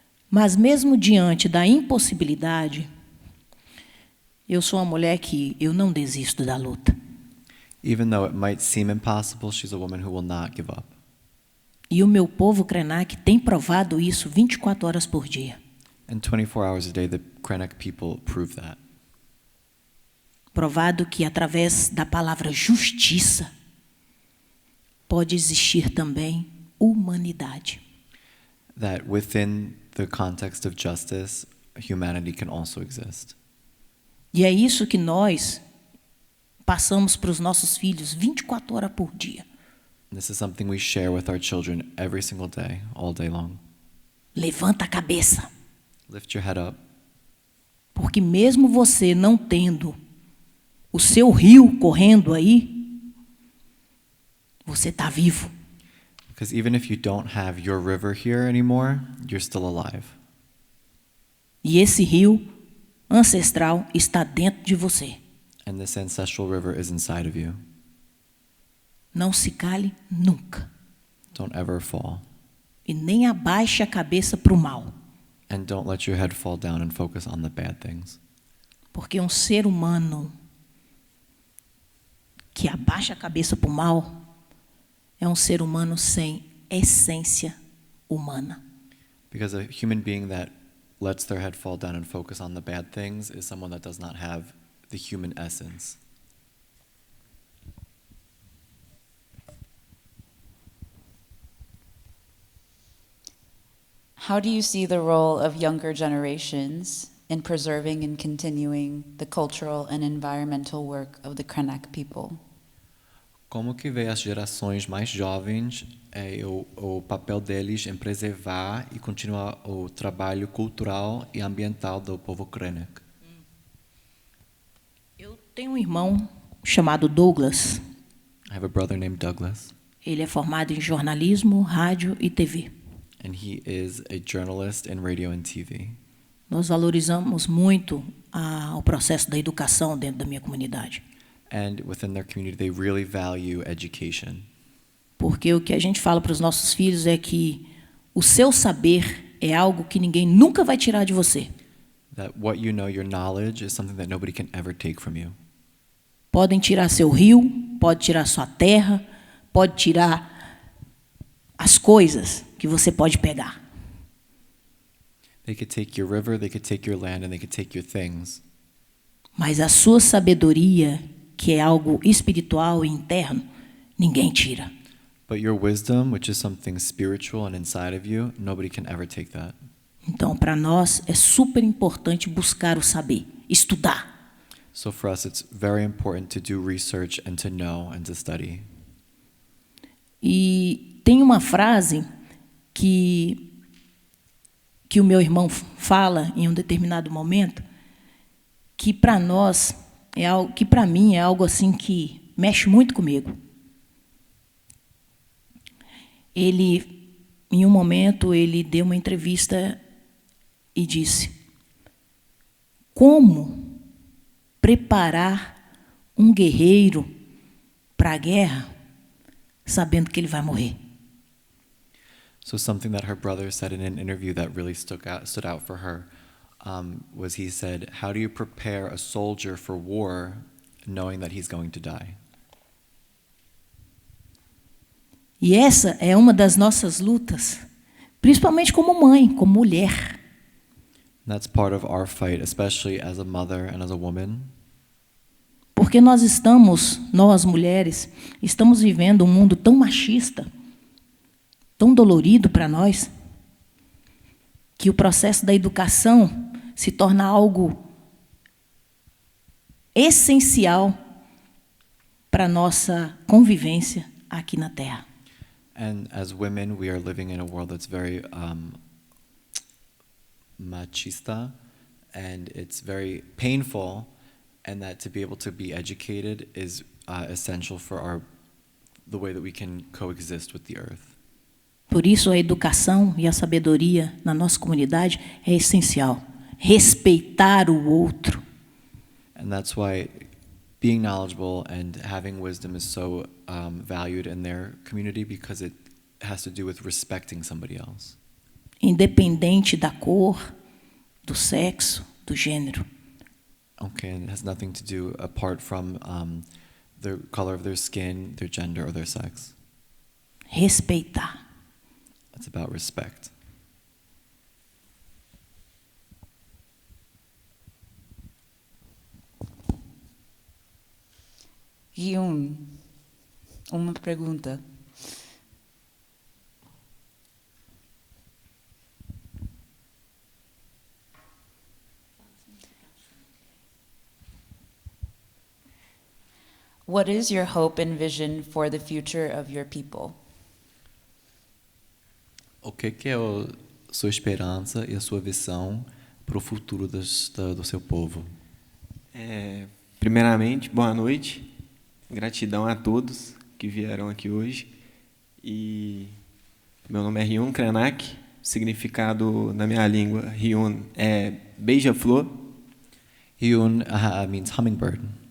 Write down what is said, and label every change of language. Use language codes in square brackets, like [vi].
[pt] Mas mesmo diante da impossibilidade, eu sou uma mulher que eu não desisto da luta. [en] Even though it might seem impossible, she's a woman who will not give up. [pt] E o meu povo Krenak tem provado isso 24 horas por dia. [en] And 24 hours a day, the Krenak people prove that. [pt] Provado que através da palavra justiça pode existir também humanidade. [en] That within the context of justice, humanity can also exist. [pt] E é isso que nós passamos para os nossos filhos 24 horas por dia. [en] This is something we share with our children every single day, all day long. [pt] Levanta a cabeça, [en] Lift your head up, [pt] porque mesmo você não tendo o seu rio correndo aí, você está vivo. [en] because even if you don't have your river here anymore, you're still alive. [pt] E esse rio ancestral está dentro de você. [en] And this ancestral river is inside of you. [pt] Não se cale nunca. [en] Don't ever fall. [pt] E nem abaixe a cabeça para o mal. [en] And don't let your head fall down and focus on the bad things. [pt] Porque um ser humano que abaixa a cabeça para o mal é um ser humano sem essência humana. [en] Because a human being that lets their head fall down and focus on the bad things is someone that does not have the human essence. How do you see the role of younger generations in preserving and continuing the cultural and environmental work of the Krenak people? [pt] Como que vê as gerações mais jovens o papel deles em preservar e continuar o trabalho cultural e ambiental do povo Krenak? Eu tenho um irmão chamado Douglas. [en] I have a brother named Douglas, [pt] Ele é formado em jornalismo, rádio e TV. [en] and he is a journalist in radio and TV. [pt] Nós valorizamos muito o processo da educação dentro da minha comunidade. [en] And within their community, they really value education. [pt] Porque o que a gente fala para os nossos filhos é que o seu saber é algo que ninguém nunca vai tirar de você. [en] That what you know, your knowledge, is something that nobody can ever take from you. [pt] Podem tirar seu rio, pode tirar sua terra, pode tirar as coisas que você pode pegar. [en] They could take your river, they could take your land, and they could take your things. [pt] Mas a sua sabedoria, que é algo espiritual e interno, ninguém tira. [en] But your wisdom, which is something spiritual and inside of you, nobody can ever take that. [pt] Então, para nós, é super importante buscar o saber, estudar. [en] So for us, it's very important to do research and to know and to study. [pt] E tem uma frase que o meu irmão fala em um determinado momento, que para nós é algo, que para mim é algo assim que mexe muito comigo. Ele, em um momento, ele deu uma entrevista e disse: como preparar um guerreiro para a guerra sabendo que ele vai morrer? [en] So something that her brother said in an interview that really stood out for her was he said, how do you prepare a soldier for war knowing that he's going to die? [pt] E essa é uma das nossas lutas, principalmente como mãe, como mulher. [en] And that's part of our fight, especially as a mother and as a woman. [pt] Porque nós mulheres, estamos vivendo um mundo tão machista, tão dolorido para nós, que o processo da educação se torna algo essencial para a nossa convivência aqui na Terra. [en] And as women, we are living in a world that's very machista, and it's very painful, and that to be able to be educated is essential for the way that we can coexist with the earth. [pt] Por isso, a educação e a sabedoria na nossa comunidade é essencial. Respeitar o outro. [en] And that's why being knowledgeable and having wisdom is so valued in their community, because it has to do with respecting somebody else. [pt] Independente da cor, do sexo, do gênero. [en] Okay, and it has nothing to do apart from the color of their skin, their gender, or their sex. [pt] Respeitar. [en] It's about respect. [pt] Hyun, uma pergunta. [en] What is your hope and vision for the future of your people? [pt] O que é a sua esperança e a sua visão para o futuro do seu povo? Primeiramente, boa noite. Gratidão a todos que vieram aqui hoje. E meu nome é Hyun Krenak. Significado na minha língua, Hyun é beija-flor. [en] Hyun means hummingbird.